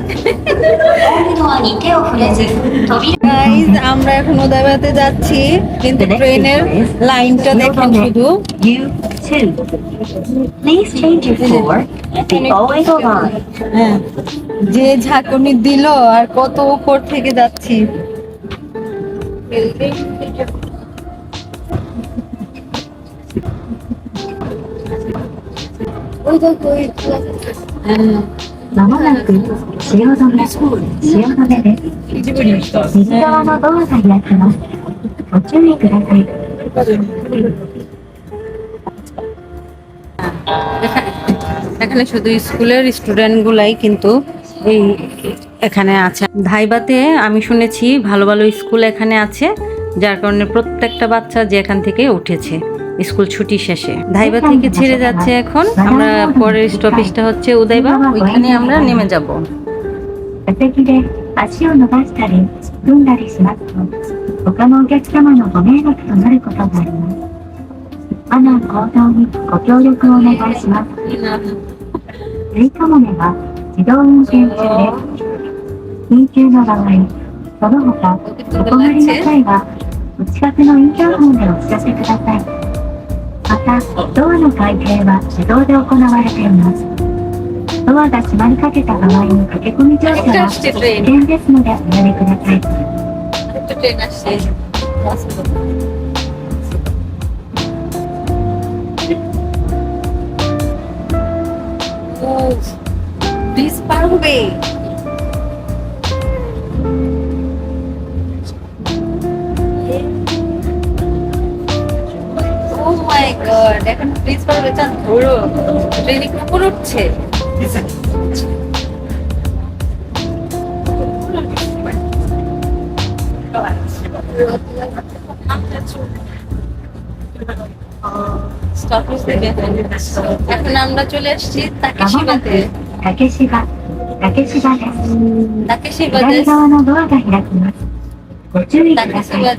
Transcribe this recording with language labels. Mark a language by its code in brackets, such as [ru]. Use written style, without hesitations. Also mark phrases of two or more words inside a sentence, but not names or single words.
[bn] গাইস, আমরা এখন উদয়বাতে যাচ্ছি, কিন্তু ট্রেনের লাইনটা দেখেন শুধু। হ্যাঁ, যে ঝাঁকুনি দিল আর কত উপর থেকে যাচ্ছি। [ja] まもなく汐留です。右側のドアが開きます。ご注意ください。 [bn] এখানে শুধু স্কুলের স্টুডেন্ট গুলাই কিন্তু এই এখানে আছে। ধাইবাতে আমি শুনেছি ভালো ভালো স্কুল এখানে আছে, যার কারণে প্রত্যেকটা বাচ্চা যে এখান থেকে উঠেছে স্কুল ছুটি শেষে। ধাইবা থেকে ছেড়ে যাচ্ছে এখন। আমরা পরের স্টপেজটা হচ্ছে উদয়বা, ওইখানে আমরা নেমে যাব। [ja] 座席で足を伸ばしたり組んだりしますと他のお客様のご迷惑となることがあります。マナー向上にご協力をお願いします。スイカモネは自動運転中です。緊急の場合、その他お困りの際はお近くのインターホンでお知らせください。また、ドアの開閉は自動で行われています。ドアが閉まりかけた場合の駆け込み乗車は危険ですのでおやめください。 [bn] ব্রিজ পার হবে। [en] Oh my God, [bn] এখন ব্রিজ পার হবে। চাঁদ ধরো, ট্রেন একটু উপরে উঠছে। এখন আমরা চলে আসছি তাকেশিবাতে। [ja] 竹芝です。 তাকেশিবা 左側のドアが開きます。ご注意ください。